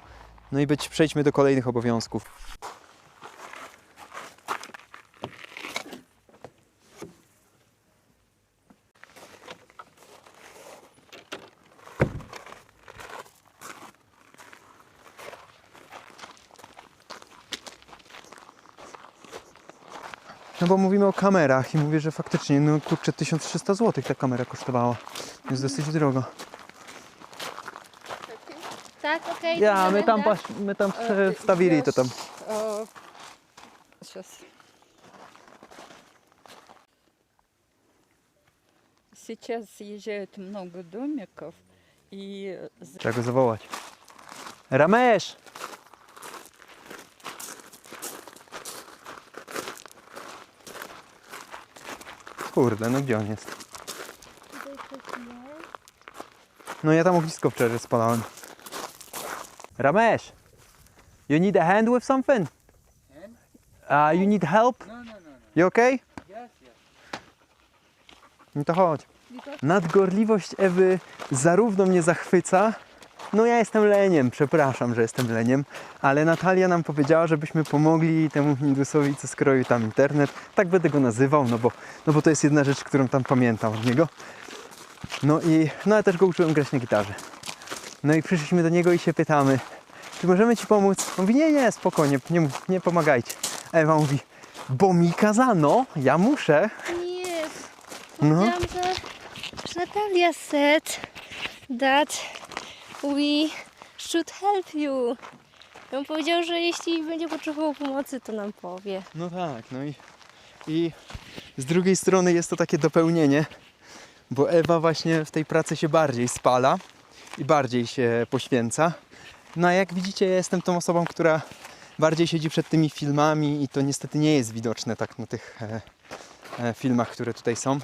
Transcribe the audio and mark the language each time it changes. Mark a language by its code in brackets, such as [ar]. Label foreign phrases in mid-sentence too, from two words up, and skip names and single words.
[pl] No i przejdźmy do kolejnych obowiązków. No bo mówimy o kamerach i mówię, że faktycznie, no kurczę, 1300 zł ta kamera kosztowała. Jest dosyć drogo. Tak, okej. Ja, to my tam wstawili to tam. [ru] Сейчас. Сейчас съезжает много домиков, и [pl] Trzeba go zawołać. Ramesz! Kurde, no gdzie on jest? No ja tam ognisko wczoraj spalałem. Ramesz! [en] You need a hand with something? You need help? No. You okay? Yes, yes. [pl] No to chodź. Nadgorliwość Ewy zarówno mnie zachwyca, No ja jestem leniem, przepraszam, że jestem leniem, ale Natalia nam powiedziała, żebyśmy pomogli temu Hindusowi, co skroił tam internet. Tak będę go nazywał, no bo to jest jedna rzecz, którą tam pamiętam od niego. No ja też go uczyłem grać na gitarze. No i przyszliśmy do niego i się pytamy, czy możemy ci pomóc? On mówi, nie, spokojnie, nie pomagajcie. A Ewa mówi, bo mi kazano, ja muszę. Nie, No. powiedziałam, że [en] Natalia said that we should help you. [pl] On powiedział, że jeśli będzie potrzebował pomocy, to nam powie. No tak, no i z drugiej strony jest to takie dopełnienie, bo Ewa właśnie w tej pracy się bardziej spala i bardziej się poświęca. No a jak widzicie, ja jestem tą osobą, która bardziej siedzi przed tymi filmami i to niestety nie jest widoczne tak na tych filmach, które tutaj są.